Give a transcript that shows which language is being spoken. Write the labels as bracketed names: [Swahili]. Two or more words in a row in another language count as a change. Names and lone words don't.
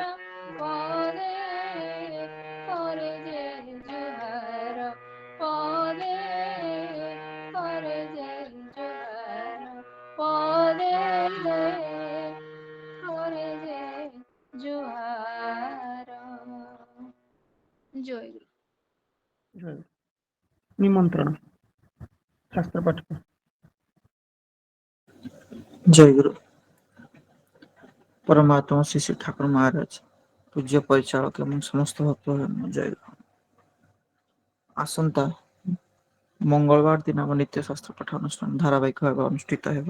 [Odia] ପଦେ କରେ ଯେ ଜୁହାର, ପଦେ କରେ ଯେ ଜୁହାର, ପଦେ କରେ ଯେ ଜୁହାର। ଜୟ ଗୁରୁ। ଜୟ ନିମନ୍ତ୍ରଣ ଶାସ୍ତ୍ର ପାଠ। ଜୟ ଗୁରୁ। ପରମାତ୍ମା ଶ୍ରୀ ଶ୍ରୀ ଠାକୁର ମହାରାଜ ପୂଜ୍ୟ ପରିଚାଳକ ଏବଂ ସମସ୍ତ ଭକ୍ତ ଜୟ ଗୁରୁ। ଆସନ୍ତା ମଙ୍ଗଳବାର ଦିନ ଆମ ନିତ୍ୟ ଶାସ୍ତ୍ର ପାଠ ଅନୁଷ୍ଠାନ ଧାରାବାହିକ ଭାବେ ଅନୁଷ୍ଠିତ ହେବ।